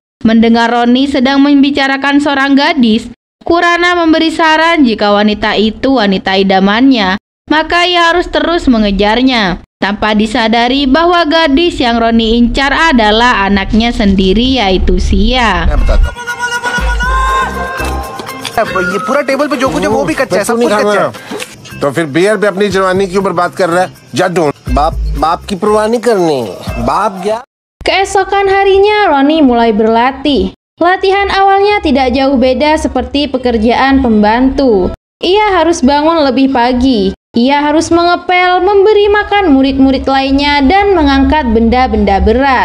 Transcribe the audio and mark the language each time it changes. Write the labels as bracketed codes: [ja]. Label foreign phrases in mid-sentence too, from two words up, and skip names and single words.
[id] Mendengar Roni sedang membicarakan seorang gadis, Kurana memberi saran jika wanita itu wanita idamannya, maka ia harus terus mengejarnya. Tanpa disadari bahwa gadis yang Roni incar adalah anaknya sendiri, yaitu Sia. [hi] ये पूरा टेबल पे जो कुछ है वो भी कच्चा है, सब कुछ कच्चा है। तो फिर बियर पे अपनी जवानी क्यों बर्बाद कर रहा है? जा ढूंढ। बाप की परवाह नहीं करनी। बाप क्या? [id] Keesokan harinya, Roni mulai berlatih. Latihan awalnya tidak jauh beda seperti pekerjaan pembantu. Ia harus bangun lebih pagi. Ia harus mengepel, memberi makan murid-murid lainnya, dan mengangkat benda-benda berat.